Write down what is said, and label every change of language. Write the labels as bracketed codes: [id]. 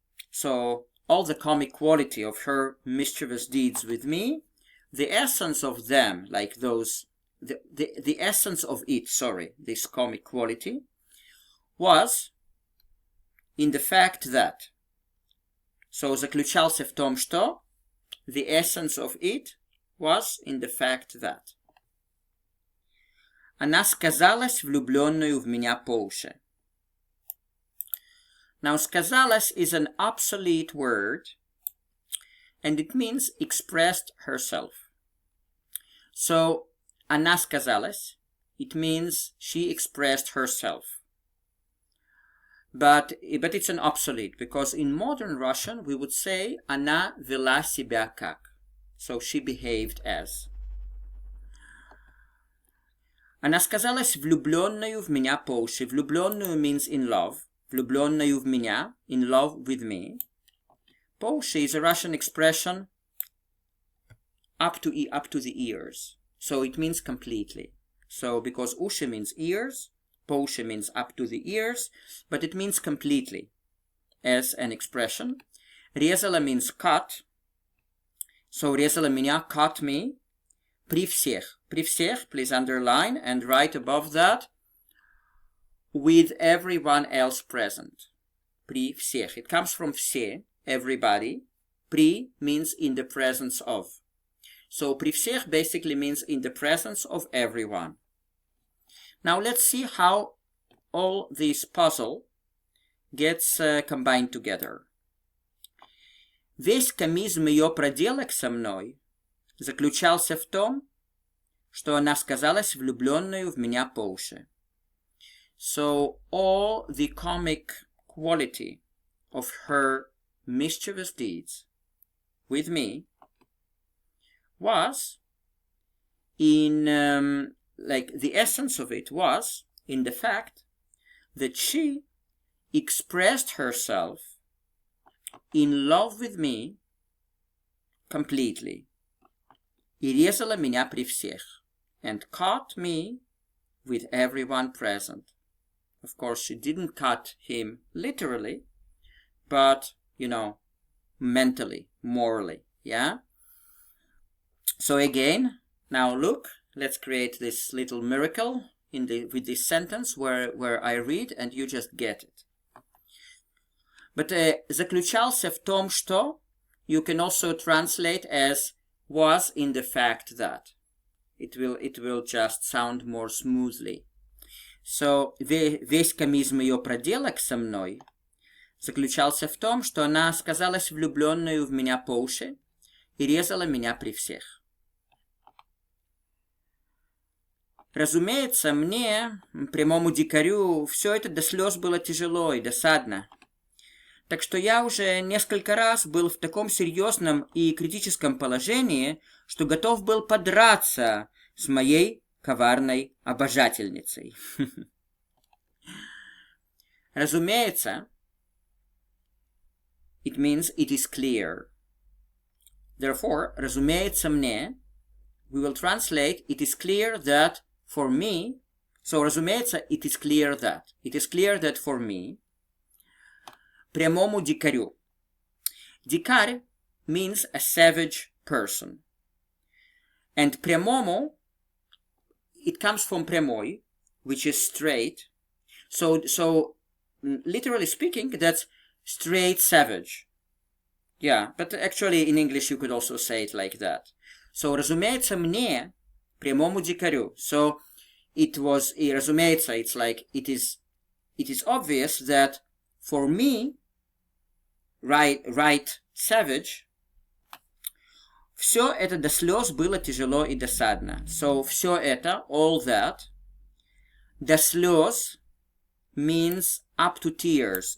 [en] So, all the comic quality of her mischievous deeds with me, the essence of them, like those, the essence of it, this comic quality, was in the fact that. So, [ru] заключался в том, что, [en] the essence of it was in the fact that. [ru] Она сказалась влюбленную в меня по уши. [en] Now, сказалась is an obsolete word, and it means expressed herself. So, [ru] она сказалась, [en] it means she expressed herself. But it's an obsolete, because in modern Russian we would say [ru] она вела себя как. [en] So she behaved as. [ru] Она сказалась влюбленную в меня по уши. Влюбленную [en] means in love. [ru] Влюбленную в меня, [en] in love with me. [ru] По уши [en] is a Russian expression up to the ears. So it means completely. So because [ru] уши [en] means ears, [ru] по уши [en] means up to the ears, but it means completely as an expression. [ru] Резала [en] means cut. So [ru] резала меня, [en] cut me. [ru] При всех. При всех, [en] please underline and write above that, with everyone else present. [ru] При всех. [en] It comes from все, everybody. При means in the presence of. So [ru] при всех [en] basically means in the presence of everyone. Now let's see how all this puzzle gets combined together. [ru] Весь комизм ее проделок со мной заключался в том, что она сказалась влюбленную в меня по уши. [en] So all the comic quality of her mischievous deeds with me was in, like, the essence of it was in the fact that she expressed herself in love with me completely. [ru] И резала меня при всех. [en] And caught me with everyone present. Of course, she didn't cut him literally, but, you know, mentally, morally, yeah? So again, now look, let's create this little miracle with this sentence where I read and you just get it. But [ru] заключался в том, что [en] you can also translate as was in the fact that. It will just sound more smoothly. [ru] So, весь комизм ее проделок со мной заключался в том, что она сказалась влюбленную в меня по уши и резала меня при всех. Разумеется, мне, прямому дикарю, все это до слез было тяжело и досадно. Так что я уже несколько раз был в таком серьезном и критическом положении, что готов был подраться с моей коварной обожательницей. [en] Разумеется, it means it is clear. Therefore, [ru] разумеется мне, [en] we will translate it is clear that for me, so [ru] разумеется, [en] it is clear that for me, [ru] прямому дикарю. [en] Дикарь means a savage person. And прямому, it comes from прямой, which is straight. So literally speaking, that's straight savage. Yeah, but actually in English you could also say it like that. [ru] So разумеется мне, прямому дикарю. [en] So it was, разумеется, it's like, it is obvious that for me, right savage, [ru] все это до слез было тяжело и досадно. [en] So [ru] все это, [en] all that, [ru] до слез [en] means up to tears.